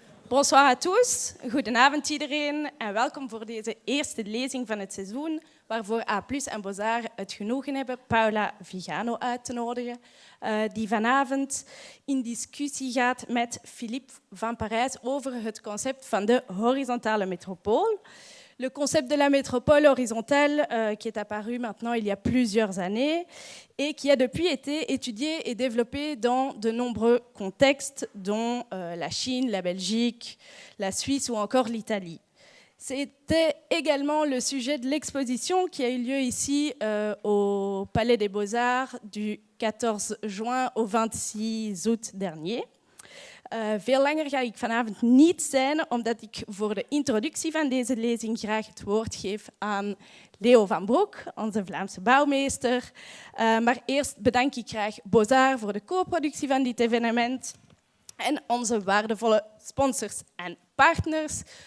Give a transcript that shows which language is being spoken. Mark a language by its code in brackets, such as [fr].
[fr] Bonsoir à tous, [nl] goedenavond iedereen en welkom voor deze eerste lezing van het seizoen, waarvoor A+ en Beaux-Arts het genoegen hebben Paola Viganò uit te nodigen, die vanavond in discussie gaat met Philippe van Parijs over het concept van de horizontale métropole. [fr] Le concept de la métropole horizontale qui est apparu maintenant il y a plusieurs années et qui a depuis été étudié et développé dans de nombreux contextes, dont la Chine, la Belgique, la Suisse ou encore l'Italie. C'était également le sujet de l'exposition qui a eu lieu ici au Palais des Beaux-Arts du 14 juin au 26 août dernier. [nl] Veel langer ga ik vanavond niet zijn, omdat ik voor de introductie van deze lezing graag het woord geef aan Leo van Broek, onze Vlaamse bouwmeester. Maar eerst bedank ik graag Beaux-Arts voor de co-productie van dit evenement en onze waardevolle sponsors en partners.